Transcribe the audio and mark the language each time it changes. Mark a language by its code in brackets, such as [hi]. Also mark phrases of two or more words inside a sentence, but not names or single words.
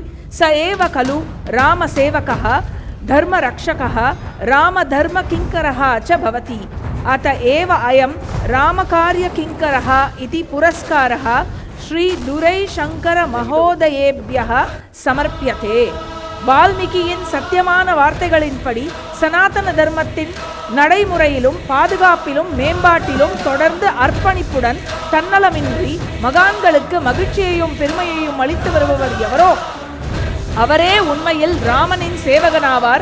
[sa] स एव खलु रामसेवकः धर्मरक्षकः रामधर्मकिङ्करः च भवति। अत एव अयं रामकार्यकिङ्करः इति पुरस्कारः श्री दुरैशङ्कर महोदयेभ्यः समर्प्यते. [ta] வால்மீகியின் சத்தியமான வார்த்தைகளின்படி சனாதன தர்மத்தின் நடைமுறையிலும் பாதுகாப்பிலும் மேம்பாட்டிலும் தொடர்ந்து அர்ப்பணிப்புடன் தன்னலமின்றி மகான்களுக்கு மகிழ்ச்சியையும் பெருமையையும் அளித்து வருபவர் எவரோ அவரே உண்மையில் ராமனின் சேவகனாவார்.